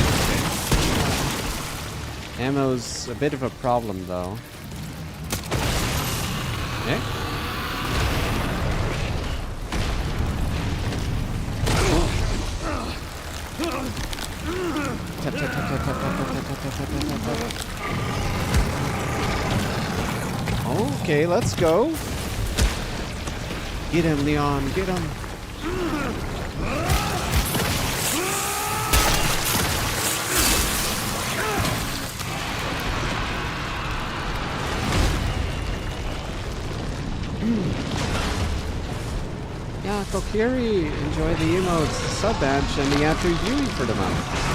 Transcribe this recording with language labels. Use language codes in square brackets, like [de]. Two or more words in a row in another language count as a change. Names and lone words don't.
[en] Ammo's a bit of a problem, though. Okay. Tap, tap, tap, tap, tap, tap, tap, tap, tap, tap, tap, tap. Okay, let's go. Get him, Leon. Get him. Yeah, Kokiri, enjoy the emotes, sub badge, and the after Yui for the month.